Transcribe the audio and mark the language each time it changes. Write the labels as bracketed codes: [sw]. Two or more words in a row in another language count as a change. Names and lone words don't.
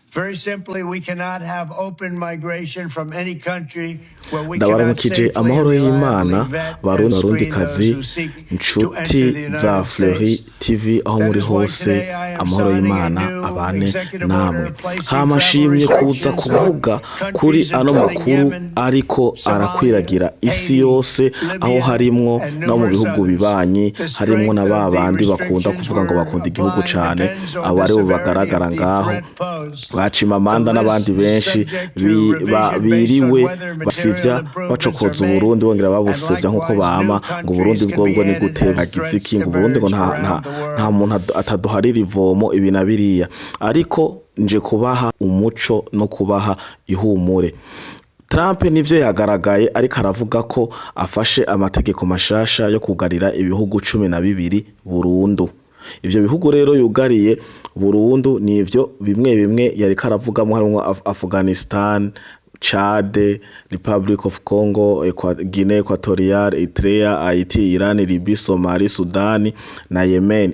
[en] Very simply, we cannot have open migration from any country where we cannot [rn] ndabaramukije [en] safely [rn] amahoro [en] and [rn] y'Imana [en] reliably vet [rn] barundi [en] and screen [rn] barundikazi [en] those who seek to [rn] inshuti [en] enter the [rn] za [en] United [rn] Fleury [en] States. [rn] TV aho [en] That [rn] muri [en] is why [rn] hose [en] today I am [rn] amahoro [en] signing a [rn] y'Imana [en] new [rn] abane [en] executive [rn] namwe [en] order placing [rn] hamashimye [en] travel [rn] kuza [en] restrictions [rn] kuvuga [en] on [rn] kuri [en] countries [rn] ano [en] including [rn] makuru [en] Yemen, [rn] ariko arakwiragira [en] Somalia, [rn] isi [en] Haiti, [rn] yose aho [en] Libya, [rn] harimwo [en] and [rn] no mu [en] numerous [rn] bihugu [en] others. [rn] bibanyi [en] The [rn] harimwo na [en] strength of the [rn] babandi bakunda [en] restrictions [rn] kuvuga ngo [en] we're [rn] bakunda igihugu [en] applying [rn] cane [en] depends on [rn] abo [en] the [rn] ari bo [en] severity [rn] bagaragara [en] of the [rn] ngaho [en] threat posed. [rn] bacima [en] The [rn] amanda n'abandi [en] list is [rn] benshi [en] subject to revision based on [rn] biriwe [en] whether material [rn] basivya [en] improvements are [rn] bacokoza [en] made, [rn] Uburundi bongera [en] and [rn] babusevya nkuko [en] likewise [rn] bama [en] new [rn] ngo Uburundi [en] countries can [rn] bwobwo [en] be [rn] ni [en] added [rn] gutera [en] as threats [rn] giziki ngo Uburundi ngo [en] diverge [rn] nta [en] around the world. [rn] muntu ataduharira ivomo ibi na biriya ariko nje kubaha umuco no kubaha ihumure. Trump nivyo yagaragaye ariko aravuga ko afashe amategeko mashasha yo kugarira ibihugu 12 burundu. Ivyo bihugu rero yugariye burundu nivyo bimwe yariko aravugamo harimo Afghanistan, Chad, Republic of Congo, Guinea Equatorial, Eritrea, Haiti, Iran, Libya, Somalia, Sudan na Yemen.